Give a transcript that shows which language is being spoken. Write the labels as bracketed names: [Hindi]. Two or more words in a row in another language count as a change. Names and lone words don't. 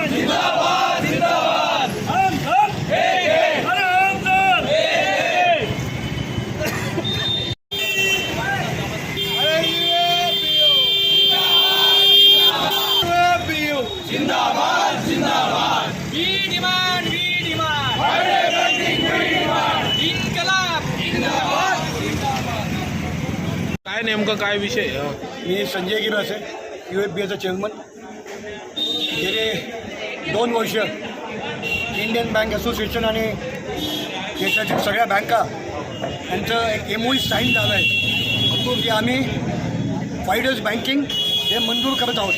[Hindi] जिंदाबाद जिंदाबाद हम सब अरे हम सब जिंदाबाद जिंदाबाद [English] We demand Friday banking we demand [Marathi] इन्कलाब. काय नेमकं काय विषय मी संजय गिरासे UFBAचा चेअरमन. गेले 2 वर्ष इंडियन बँक असोसिएशन आणि देशातील सगळ्या बँका यांचं एक [English] MOU sign [Marathi] झालं आहे की आम्ही [English] Fridays banking [Marathi] हे मंजूर करत आहोत.